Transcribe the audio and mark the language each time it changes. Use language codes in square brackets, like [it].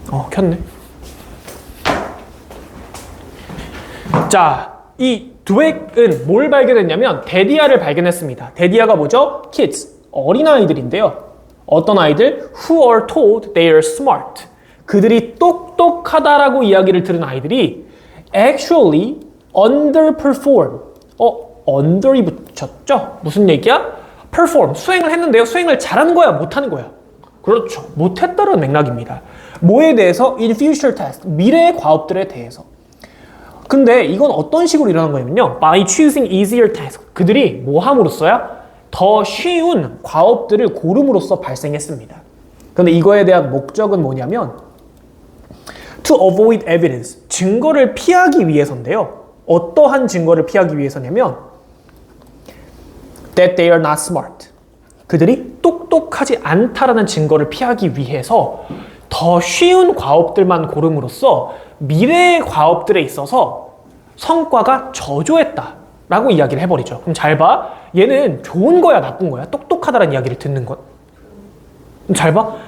[ko] 켰네. 자, 이 드웩은 뭘 발견했냐면 데디아를 발견했습니다. 데디아가 뭐죠? kids, 어린아이들인데요. 어떤 아이들? [en] who are told they are smart. [ko] 그들이 똑똑하다라고 이야기를 들은 아이들이 [en] actually underperform. [ko] under이 붙였죠? 무슨 얘기야? perform, 수행을 했는데요. 수행을 잘하는 거야? 못하는 거야? 그렇죠. 못했다는 맥락입니다. 뭐에 대해서? [en] in future task, [ko] 미래의 과업들에 대해서. 근데 이건 어떤 식으로 일어난 거냐면요. [en] by choosing easier task. [ko] 그들이 뭐 함으로써야? 더 쉬운 과업들을 고름으로써 발생했습니다. 근데 이거에 대한 목적은 뭐냐면 [en] to avoid evidence, [ko] 증거를 피하기 위해서인데요. 어떠한 증거를 피하기 위해서냐면 [en] that they are not smart. [ko] 그들이 똑똑하지 않다라는 증거를 피하기 위해서 더 쉬운 과업들만 고름으로써 미래의 과업들에 있어서 성과가 저조했다라고 이야기를 해버리죠. 그럼 잘 봐. 얘는 좋은 거야, 나쁜 거야? 똑똑하다라는 이야기를 듣는 건. 잘 봐.